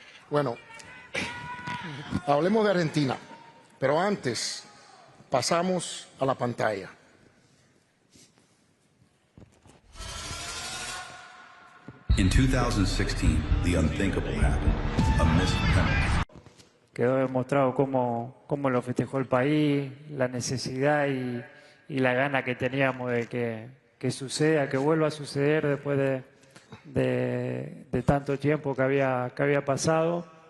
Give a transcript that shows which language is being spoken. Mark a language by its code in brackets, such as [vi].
[es] Bueno, hablemos de Argentina, pero antes pasamos a la pantalla. [en] In 2016, the unthinkable happened. A missed penalty. [es] Quedó demostrado cómo lo festejó el país, la necesidad y la gana que teníamos de que suceda, que vuelva a suceder después de tanto tiempo que había pasado.